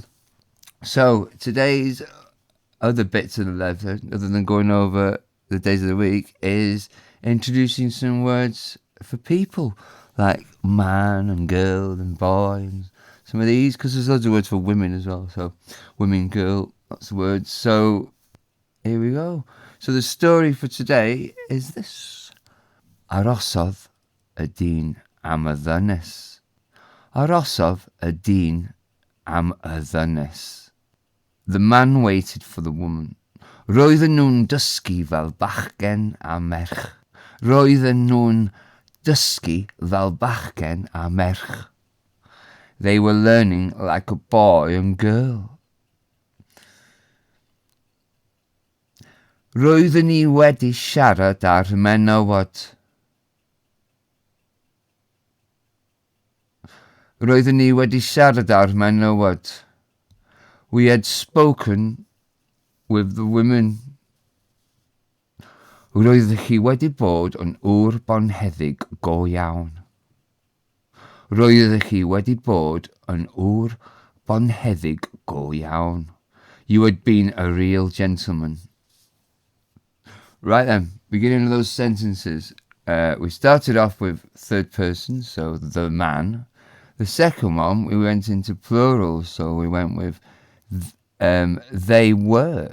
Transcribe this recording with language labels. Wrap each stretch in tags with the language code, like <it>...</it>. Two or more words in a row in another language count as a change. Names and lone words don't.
<en>So today's other bits of the lesson, other than going over the days of the week, is introducing some words for people, like man and girl and boy, and some of these, because there's loads of words for women as well. So women, girl, lots of words. So here we go. So the story for today is this.</en> <cy>Arosodd y dyn am y ddynes. Arosodd y dyn am y ddynes.</cy> <en>The man waited for the woman.</en> <cy>Roedden nhw'n dysgu fel bachgen a merch. Roedden nhw'n dysgu fel bachgen a merch.</cy> <en>They were learning like a boy and girl.</en> <cy>Roedden ni wedi siarad ar menywod. Roedden ni wedi siarad ar menywod.</cy> <en>We had spoken with the women.</en> <cy>Roeddech chi wedi bod yn ŵr bonheddig go iawn. Roeddech chi wedi bod yn ŵr bonheddig go iawn.</cy> <en>You had been a real gentleman. Right then, beginning of those sentences. We started off with third person, so the man. The second one, we went into plural, so we went with they were.</en>